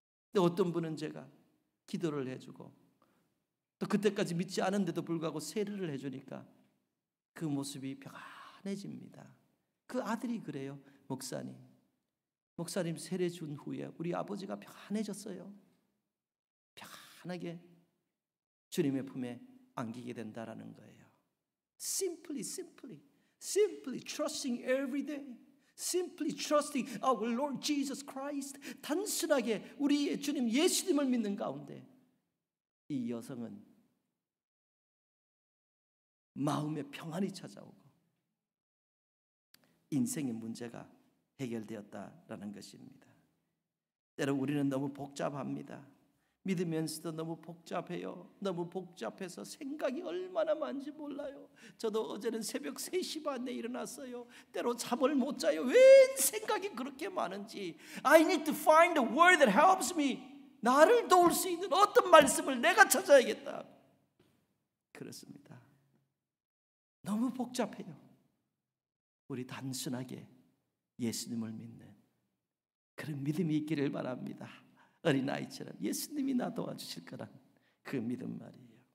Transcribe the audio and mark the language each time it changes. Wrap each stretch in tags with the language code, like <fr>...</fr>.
<ko>근데 어떤 분은 제가 기도를 해주고 또 그때까지 믿지 않은데도 불구하고 세례를 해주니까 그 모습이 평안해집니다. 그 아들이 그래요. 목사님 세례 준 후에 우리 아버지가 평안해졌어요. 평안하게 주님의 품에 안기게 된다라는 거예요.</ko> <en>Simply trusting every day. Simply trusting our Lord Jesus Christ.</en> <ko>단순하게 우리의 주님 예수님을 믿는 가운데 이 여성은 마음의 평안이 찾아오고 인생의 문제가 해결되었다라는 것입니다. 때로 우리는 너무 복잡합니다. 믿으면서도 너무 복잡해요. 너무 복잡해서 생각이 얼마나 많은지 몰라요. 저도 어제는 새벽 3시 반에 일어났어요. 때로 잠을 못 자요. 왜 생각이 그렇게 많은지.</ko> <en>I need to find a word that helps me.</en> <ko>나를 도울 수 있는 어떤 말씀을 내가 찾아야겠다. 그렇습니다. 너무 복잡해요. 우리 단순하게 예수님을 믿는 그런 믿음이 있기를 바랍니다. 어린아이처럼 예수님이 나 도와주실 거란 그 믿음 말이에요.</ko>